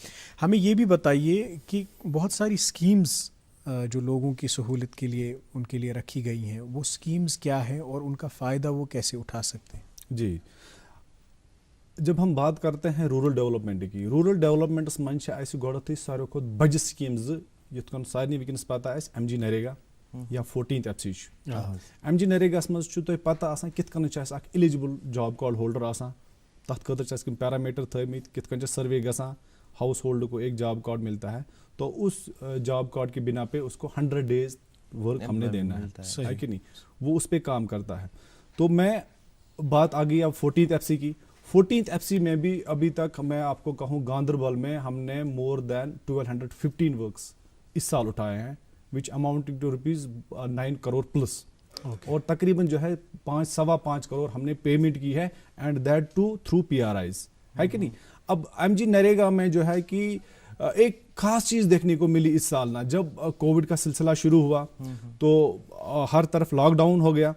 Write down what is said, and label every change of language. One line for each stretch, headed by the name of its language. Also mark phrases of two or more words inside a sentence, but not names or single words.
Urdu: ہمیں یہ بھی بتائیے کہ بہت ساری اسکیمز جو لوگوں کی سہولت کے لیے ان کے لیے رکھی گئی ہیں, وہ اسکیمز کیا ہیں اور ان کا فائدہ وہ کیسے اٹھا سکتے ہیں؟ جی, جب ہم بات کرتے ہیں
English: rural development
Kashmiri: کی,
English: rural developments
Kashmiri: من سے گۄڈنیتھٕے ساروی کھۄتہٕ بجہِ سکیٖم یِتھ کٔنۍ سارنٕے وٕنکیٚنس پتہ آسہِ MG نریگا یا 14th FC چھُ. MG نریگاہس منٛز چھُ تۄہہِ پتہ آسان کِتھ کٔنۍ چھُ اَسہِ اکھ
English: eligible job card holder
Kashmiri: آسان, تتھ خٲطرٕ چھِ اَسہِ کینٛہہ پیرامیٹر تھٲومٕتۍ, کِتھ کٔنۍ چھِ سروے گژھان,
Urdu: ہاؤس ہولڈ کو ایک
English: job card
Urdu: ملتا ہے, تو اس
English: job card
Urdu: کی بنا پہ اس کو
English: 100 days work
Urdu: ہم نے دینا ہے کہ نہیں, وہ اس پہ کام کرتا ہے. تو میں بات آ گئی اب 14th FC کی. 14th FC میں بھی ابھی تک میں آپ کو کہوں گاندربل میں ہم نے
English: more than 1215 works
Urdu: اس سال اٹھائے ہیں,
English: which amounting to ₹9 crore plus.
Urdu: اور تقریباً جو ہے 5.25 کروڑ ہم نے پیمنٹ کی ہے,
English: and that too through PRIs,
Urdu: ہے کہ نہیں. اب MG نریگا میں جو ہے کہ ایک خاص چیز دیکھنے کو ملی اس سال نا, جب کووڈ کا سلسلہ شروع ہوا تو ہر طرف لاک ڈاؤن ہو گیا.